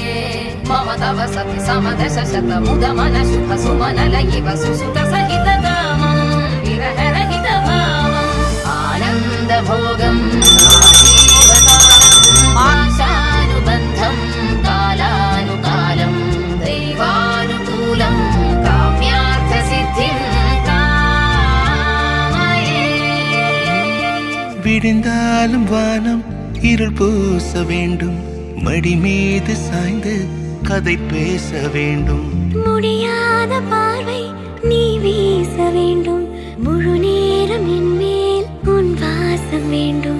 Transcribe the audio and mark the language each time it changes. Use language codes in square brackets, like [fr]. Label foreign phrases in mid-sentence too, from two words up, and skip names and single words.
[sa] ಮಮ ತವ ಸತಿ ಸಮದಶ ಶತ ಮುದ ಮನ ಶುಭ ಸುಮನ ಲಯಿವ ಸುಸುತ ಸಹಿತ ಕಾಮಂ ವಿರಹ ರಹಿತ ಭಾವಂ ಆನಂದ ಭೋಗಂ ಆಶಾನುಬಂಧಂ ಕಾಲಾನುಕಾಲಂ ದೈವಾನುಕೂಲಂ ಕಾಮ್ಯಾರ್ಥ ಸಿದ್ಧಿಂ ಕಾಮಯೇ. [ta] விடிந்தாலும் வானம் இருள் பூச வேண்டும், மடி மீது சாய்ந்து கதை பேச வேண்டும். முடியாத பார்வை நீ வீச வேண்டும், முழு நேரம் என் மேல் உன் வாசம் வேண்டும்.